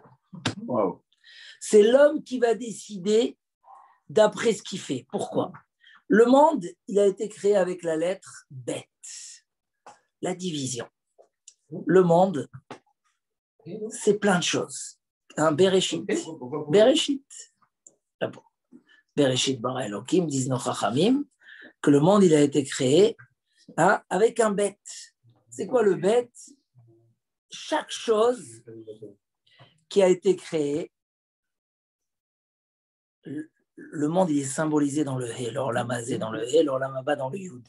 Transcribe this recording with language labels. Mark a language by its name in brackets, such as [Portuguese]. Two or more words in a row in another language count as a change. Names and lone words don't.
[French] Wow. C'est l'homme qui va décider d'après ce qu'il fait. Pourquoi? Le monde, il a été créé avec la lettre Bet, la division. Le monde, c'est plein de choses. Un Bereshit. Bereshit. [Hebrew] בראשית ברא אלוקים, [French] disent nos chachamim, que le monde, il a été créé avec un Bet. C'est quoi le Bet? Chaque chose qui a été créée, le monde, il est symbolisé dans le He, l' [Hebrew] עולם הזה [French] dans le He, l' [Hebrew] עולם הבא [French] dans le Yud.